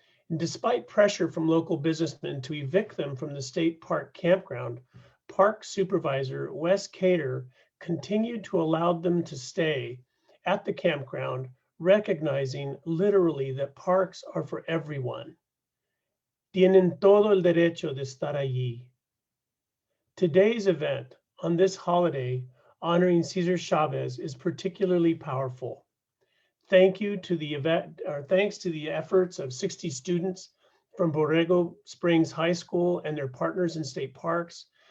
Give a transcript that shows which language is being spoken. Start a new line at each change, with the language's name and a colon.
English: And despite pressure from local businessmen to evict them from the state park campground, Park Supervisor Wes Cater continued to allow them to stay at the campground, recognizing literally that parks are for everyone.
Spanish: Tienen todo el derecho de estar allí.
English: Today's event on this holiday honoring Cesar Chavez is particularly powerful. Thank you to the event, or thanks to the efforts of 60 students from Borrego Springs High School and their partners in state parks.